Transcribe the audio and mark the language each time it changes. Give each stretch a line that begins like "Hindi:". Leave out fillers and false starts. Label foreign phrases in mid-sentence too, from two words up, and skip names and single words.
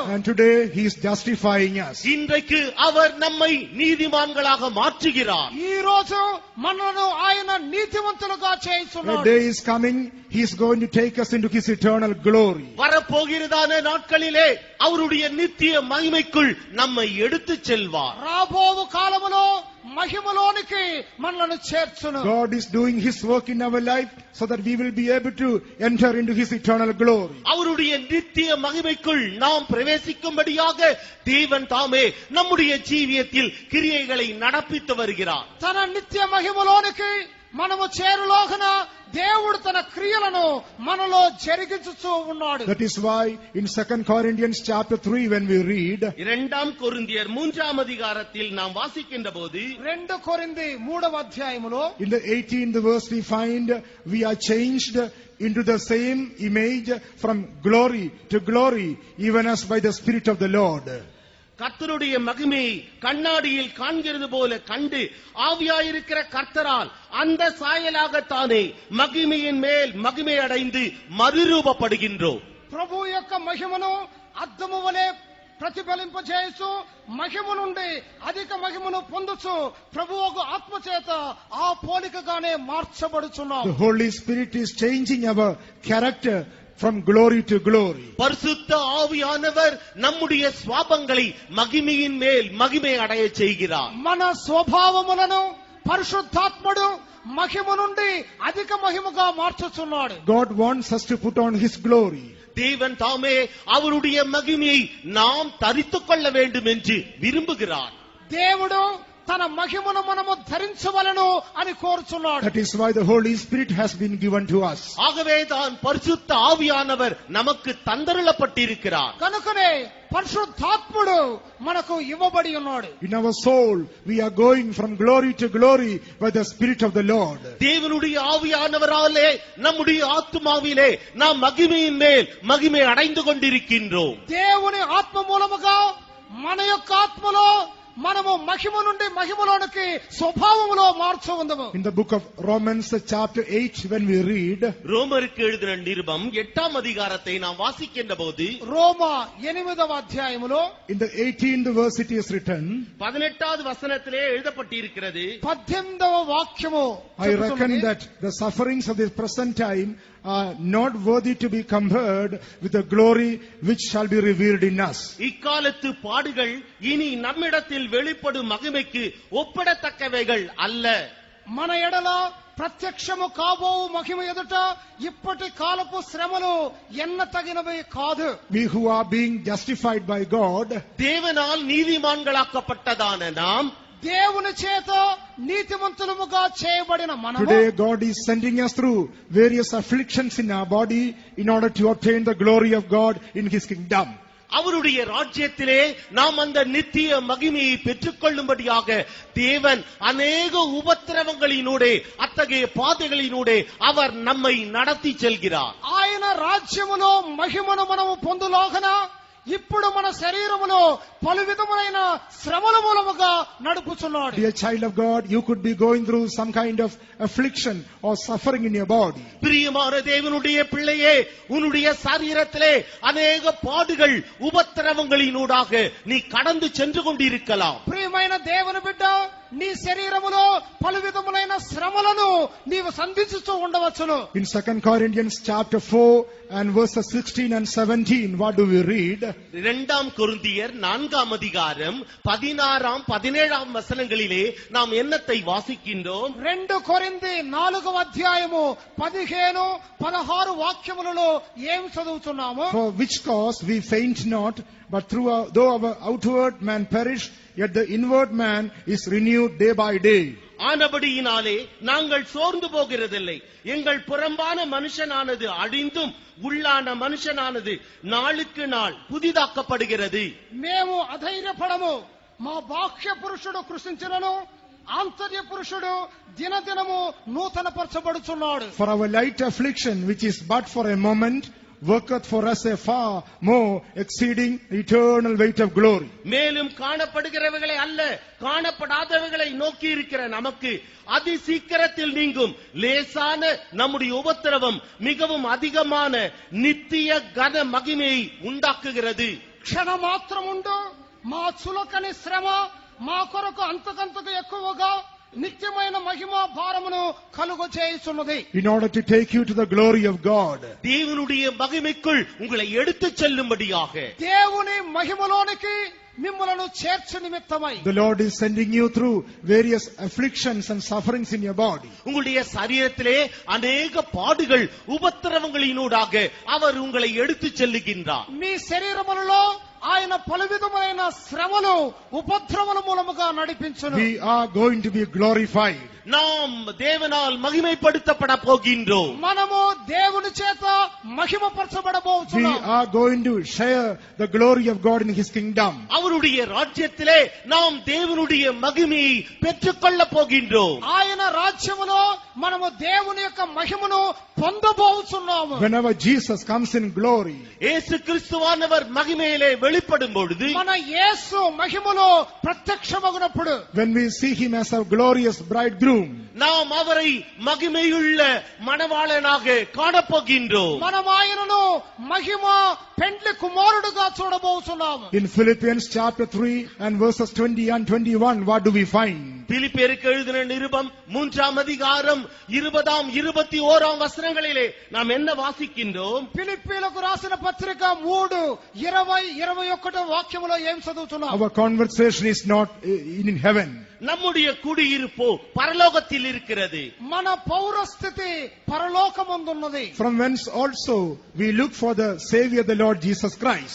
English: And today he is justifying us.
Tamil: இன்றைக்கு அவர் நம்மை நீதிமான்களாக மாற்றுகிறார்.
Telugu: ఈ రోజు మనలను ఆయన నీతిమంతులుగా
English: A
Telugu: చేస్తున్నాడు.
English: day is coming, he is going to take us into his eternal glory.
Tamil: வரப்போகிறதான நாட்களிலே அவருடைய நித்திய மகிமைக்குள் நம்மை எடுத்துச் செல்வார்.
Telugu: రాబోవు కాలములో మహిమలోనికి మనలను చేర్చును.
English: God is doing his work in our life so that we will be able to enter into his eternal glory.
Tamil: அவருடைய நித்திய மகிமைக்குள் நாம் பிரவேசிக்கும்படியாக தேவன் தாமே நம்முடைய ஜீவியத்தில் கிரியைகளை நடப்பித்து வருகிறார்.
Telugu: తన నిత్య మహిమలోనికి మనము చేరులోగన దేవుడు తన క్రియలను మనలో జరిగించుచూ ఉన్నాడు.
English: That is why in 2 Corinthians chapter 3 when we read,
Tamil: 2 கொரிந்தியர் 3ஆம் அதிகாரத்தில் நாம் வாசிக்கின்ற போது
Telugu: 2 కొరింథీ 3వ అధ్యాయములో
English: in the 18th verse we find we are changed into the same image from glory to glory, even as by the Spirit of the Lord.
Tamil: கர்த்தருடைய மகிமையை கண்ணாடியில் காண்கிறது போல கண்டு ஆவியாயிருக்கிற கர்த்தரால் அந்த சாயலாகத்தானே மகிமையின் மேல் மகிமை அடைந்து மறுரூபப்படுகின்றோம்.
Telugu: ప్రభు యొక్క మహిమను అద్దము వలె ప్రతిఫలింపజేయచ్చు, మహిమ నుండి అధిక మహిమను పొందుచు ప్రభువుకు ఆత్మచేత ఆ పోలికగానే మార్చబడుచున్నాం.
English: The Holy Spirit is changing our character from glory to glory.
Tamil: பரிசுத்த ஆவியானவர் நம்முடைய சுவாபங்களை மகிமையின் மேல் மகிமை அடைய செய்கிறார்.
Telugu: మన స్వభావములను పరిశుద్ధాత్ముడు మహిమ నుండి అధిక మహిమగా మార్చుచున్నాడు.
English: God wants us to put on his glory.
Tamil: தேவன் தாமே அவருடைய மகிமையை நாம் தரித்துக் கொள்ள வேண்டும் என்று விரும்புகிறார்.
Telugu: దేవుడు తన మహిమను మనము ధరించవలెను అని కోరుచున్నాడు.
English: That is why the Holy Spirit has been given to us.
Tamil: ஆகவே தான் பரிசுத்த ஆவியானவர் நமக்கு தந்தருளப்பட்டிருக்கிறார்.
Telugu: కనుకనే పరిశుద్ధాత్ముడు మనకు ఇవ్వబడి ఉన్నాడు.
English: In our soul we are going from glory to glory by the Spirit of the Lord.
Tamil: தேவனுடைய ஆவியானவராலே நம்முடைய ஆத்துமாவிலே நாம் மகிமையின் மேல் மகிமை அடைந்து கொண்டிருக்கின்றோம்.
Telugu: దేవుని ఆత్మ మూలముగా మన యొక్క ఆత్మలో మనము మహిమ నుండి మహిమలోనికి స్వభావములో మార్చవందము.
English: In the book of Romans chapter 8 when we read,
Tamil: ரோமருக்கு எழுதின நிருபம் 8ஆம் அதிகாரத்தை நாம் வாசிக்கின்ற போது
Telugu: రోమా 8వ అధ్యాయములో
English: in the 18th verse it is written,
Tamil: 18வது வசனத்திலே எழுதப்பட்டிருக்கிறது,
Telugu: 18వ వాక్యము
English: I reckon that the sufferings of this present time are not worthy to be compared with the glory which shall be revealed in us.
Tamil: இக்காலத்து பாடுகள் இனி நம்மிடத்தில் வெளிப்படும் மகிமைக்கு ஒப்பிடத்தக்கவைகள் அல்ல.
Telugu: మన ఎడల ప్రత్యక్షము కాబోవు మహిమ ఎదుట ఇప్పటి కాలపు శ్రమలు ఎన్న తగినవి కాదు.
English: We who are being justified by God,
Tamil: தேவனால் நீதிமான்களாக்கப்பட்டதான நாம்
Telugu: దేవుని చేత నీతిమంతులముగా చేయబడిన మనము
English: today God is sending us through various afflictions in our body in order to obtain the glory of God in his kingdom.
Tamil: அவருடைய ராஜ்யத்திலே நாம் அந்த நித்திய மகிமையை பெற்றுக் கொள்ளும்படியாக தேவன் அநேக உபத்திரவங்களினூடே அத்தகைய பாதைகளினூடே அவர் நம்மை நடத்தி செல்கிறார்.
Telugu: ఆయన రాజ్యములో మహిమను మనము పొందులాగన ఇప్పుడు మన శరీరములో పలు విధములైన శ్రమల మూలముగా నడుపుచున్నాడు.
English: Dear child of God, you could be going through some kind of affliction or suffering in your body.
Tamil: பிரியமான தேவனுடைய பிள்ளையே, உன்னுடைய சரீரத்திலே அநேக பாடுகள் உபத்திரவங்களினூடாக நீ கடந்து சென்று கொண்டிருக்கலாம்.
Telugu: ప్రియమైన దేవుని బిడ్డ, నీ శరీరములో పలు విధములైన శ్రమలను నీవు సంధించుతూ ఉండవచ్చును.
English: In 2 Corinthians chapter 4 and verses 16 and 17, what do we read?
Tamil: 2 கொரிந்தியர் 4ஆம் அதிகாரம் 16ஆம் 17ஆம் வசனங்களிலே நாம் என்னத்தை வாசிக்கின்றோம்?
Telugu: 2 కొరింథీ 4వ అధ్యాయము 15, 16 వాక్యములలో ఏం చదువుతున్నాము?
English: For which cause we faint not, but though our outward man perish, yet the inward man is renewed day by day.
Tamil: ஆனபடியினாலே நாங்கள் சோர்ந்து போகிறதில்லை. எங்கள் புறம்பான மனுஷனானது அழிந்தும் உள்ளான மனுஷனானது நாளுக்கு நாள் புதிதாக்கப்படுகிறது.
Telugu: మేము అధైర్యపడము. మా బాహ్య పురుషుడు కృషించినను ఆంతర్య పురుషుడు దినదినము నూతనపరచబడుచున్నాడు.
English: For our light affliction, which is but for a moment, worketh for us a far more exceeding eternal weight of glory.
Tamil: மேலும் காணப்படுகிறவைகளை அல்ல, காணப்படாதவைகளை நோக்கி இருக்கிற நமக்கு அதி சீக்கிரத்தில் நீங்கும் லேசான நம்முடைய உபத்திரவம் மிகவும் அதிகமான நித்திய கன மகிமையை உண்டாக்குகிறது.
Telugu: క్షణ మాత్రముండు మా చులకని శ్రమ మా కొరకు అంతకంతకు ఎక్కువగా నిత్యమైన మహిమ భారమును కలుగ చేయుచున్నది.
English: In order to take you to the glory of God.
Tamil: தேவனுடைய மகிமைக்குள் உங்களை எடுத்துச் செல்லும்படியாக
Telugu: దేవుని మహిమలోనికి మిమ్మలను చేర్చు నిమిత్తమై
English: The Lord is sending you through various afflictions and sufferings in your body.
Tamil: உங்களுடைய சரீரத்திலே அநேக பாடுகள் உபத்திரவங்களினூடாக அவர் உங்களை எடுத்துச் செல்லுகின்றார்.
Telugu: మీ శరీరములలో ఆయన పలు విధములైన శ్రమలు ఉపద్రవముల మూలముగా నడిపించును.
English: We are going to be glorified.
Tamil: நாம் தேவனால் மகிமைப்படுத்தப்பட போகின்றோம்.
Telugu: మనము దేవుని చేత
English: We
Telugu: మహిమపరచబడబోతున్నాము.
English: are going to share the glory of God in His kingdom.
Tamil: அவருடைய ராஜ்யத்திலே நாம் தேவனுடைய மகிமையை பெற்றுக்கொள்ள போகின்றோம்.
Telugu: ఆయన రాజ్యములో మనము దేవుని యొక్క మహిమను పొందబోతున్నాము.
English: Whenever Jesus comes in glory,
Tamil: இயேசு கிறிஸ்துவானவர் மகிமையிலே வெளிப்படும் பொழுது
Telugu: మన యేసు మహిమలో ప్రత్యక్షమగునప్పుడు
English: when we see Him as our glorious bridegroom,
Tamil: நாம் அவரை மகிமையுள்ள மணவாளனாக காணப்போகின்றோம்.
Telugu: మనం ఆయనను మహిమ పెండ్లి కుమారుడుగా చూడబోతున్నాము.
English: in Philippians chapter 3 and verses 20 and 21, what do we find?
Tamil: பிலிப்பியருக்கு எழுதின நிருபம் 3ஆம் அதிகாரம் 20ஆம் 21ஆம் வசனங்களிலே நாம் என்ன வாசிக்கின்றோம்?
Telugu: ఫిలిప్పీలకు రాసిన పత్రిక 3:20-21 వాక్యములో ఏం చదువుతున్నాం?
English: Our conversation is not in heaven.
Tamil: நம்முடைய குடியிருப்போ பரலோகத்தில் இருக்கிறது.
Telugu: మన పౌరస్థితి పరలోకమందున్నది.
English: From whence also we look for the Savior, the Lord Jesus Christ.